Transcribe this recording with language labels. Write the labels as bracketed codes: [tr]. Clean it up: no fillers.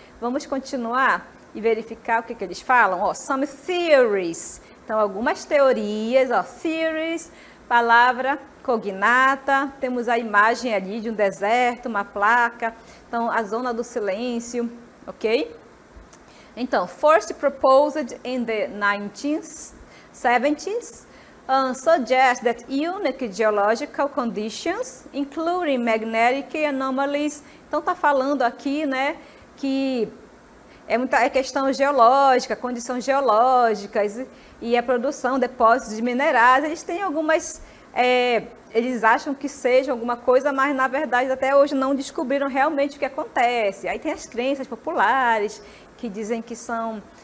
[pt] Vamos continuar e verificar o que eles falam. Ó, [en] some theories. [pt] Então, algumas teorias, ó, theories, palavra cognata. Temos a imagem ali de um deserto, uma placa. Então, a zona do silêncio, ok? [en] Então, first proposed in the 1970s, suggest that unique geological conditions, including magnetic anomalies. [pt] Então, está falando aqui, né, que é questão geológica, condições geológicas e a produção, depósitos de minerais. Eles têm algumas, eles acham que seja alguma coisa, mas na verdade até hoje não descobriram realmente o que acontece. Aí tem as crenças populares que dizem que são